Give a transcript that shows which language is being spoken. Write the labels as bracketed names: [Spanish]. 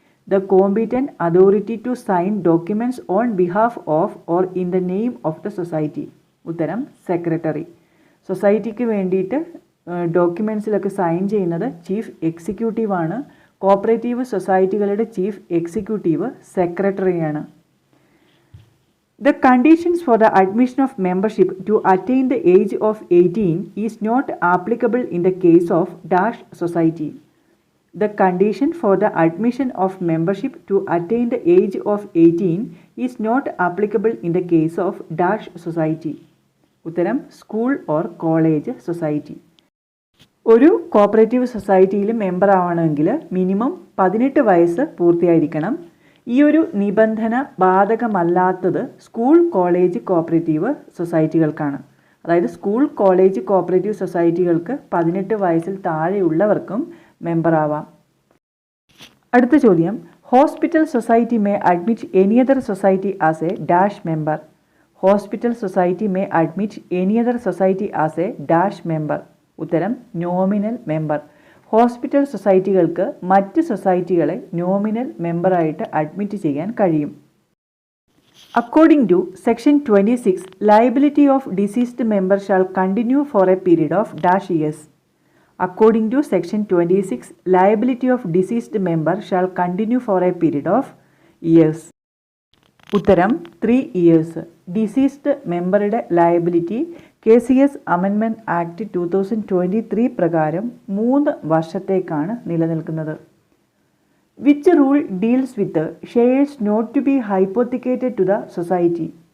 [English] The competent authority to sign documents on behalf of or in the name of the society. [Malayalam] ഉത്തരം secretary. സൊസൈറ്റിക്ക് വേണ്ടിയിട്ട് ഡോക്യുമെൻറ്റ്സിലൊക്കെ sign ചെയ്യുന്നത് chief എക്സിക്യൂട്ടീവാണ്. Cooperative സൊസൈറ്റികളുടെ chief executive സെക്രട്ടറിയാണ്. [English] The conditions for the admission of membership to attain the age of 18 is not applicable in the case of dash society. The condition for the admission of membership to attain the age of 18 is not applicable in the case of dash society. [Malayalam] ഉത്തരം [English] School or college society. [Malayalam] ഒരു cooperative സൊസൈറ്റിയിൽ member ആവണമെങ്കിൽ minimum 18 വയസ്സ് പൂർത്തിയായിരിക്കണം. ഈ ഒരു നിബന്ധന ബാധകമല്ലാത്തത് school college cooperative സൊസൈറ്റികൾക്കാണ്. അതായത് school college cooperative സൊസൈറ്റികൾക്ക് 18 വയസ്സിൽ താഴെയുള്ളവർക്കും മെമ്പർ ആവാം. അടുത്ത ചോദ്യം, [English] Hospital society may admit any other society as a dash member. Hospital society may admit any other society as a dash member. [Malayalam] ഉത്തരം നോമിനൽ മെമ്പർ. ഹോസ്പിറ്റൽ സൊസൈറ്റികൾക്ക് മറ്റ് സൊസൈറ്റികളെ nominal മെമ്പറായിട്ട് admit ചെയ്യാൻ കഴിയും. [English] According to section 26, liability of deceased member shall continue for a period of dash years. According to Section 26, liability of deceased member shall continue for a period of years. [Malayalam] ഉത്തരം 3 years. Diseased മെമ്പറുടെ liability KCS amendment act 2023 പ്രകാരം 3 വർഷത്തേക്കാണ് നിലനിൽക്കുന്നത്. [English] Which rule deals with shares not to be hypothecated to the society?